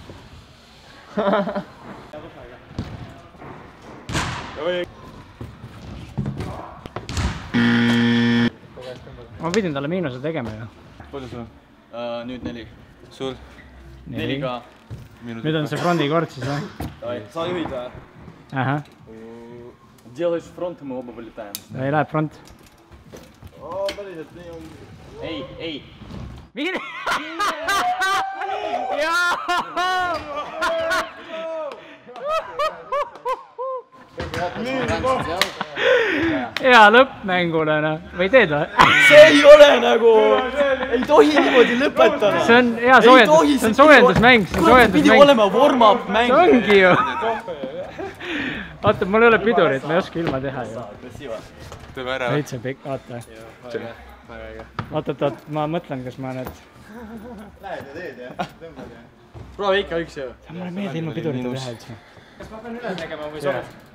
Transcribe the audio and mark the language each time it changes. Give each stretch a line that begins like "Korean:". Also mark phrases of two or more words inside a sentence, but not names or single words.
Estonian: Ma pidin talle miinuse tegema ju. Palju sul on? Nüüd 4. Sul? 4 ka. Nüüd on see frondi kord siis, jah? Sa juhid või? Ahah.
Russian: Делаешь фронт, мы оба вылетаем.
Estonian: Ei läheb front. Päriselt nii on. Ei. Miine! Jaa! Hea lõppmängule, noh. Või teed või? See ei ole nagu... Ei tohi niimoodi lõpetada. See on hea soojendus. See on soojendusmäng. Kurat, pidi olema warm-up mäng. See ongi ju. Vaata, mul ei ole pidurit, ma ei oska ilma teha ju. Teeme ära. Veitse pikk, vaata. Oot, ma mõtlen, kas ma need... Lähed ja teed, jah? Tõmbad, jah? Proovi ikka üks ju. Mulle ei meeldi ilma pidurita teha üldse. Kas ma pean üle tegema või sobib?